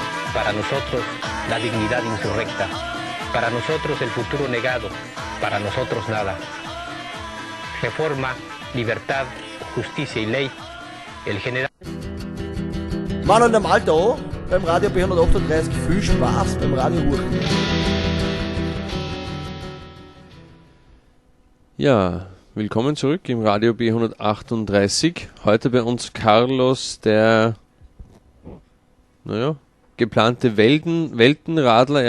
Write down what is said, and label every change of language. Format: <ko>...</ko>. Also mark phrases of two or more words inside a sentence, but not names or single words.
<es>para nosotros la dignidad insurrecta, para nosotros el futuro negado, para nosotros nada. Reforma, libertad, justicia y ley, el general...</es> <de>Manuel dem Alto, beim Radio B138, viel Spaß beim Radiohurchen. Ja, willkommen zurück im Radio B138. Heute bei uns Carlos, der, geplante Weltenradler.</de>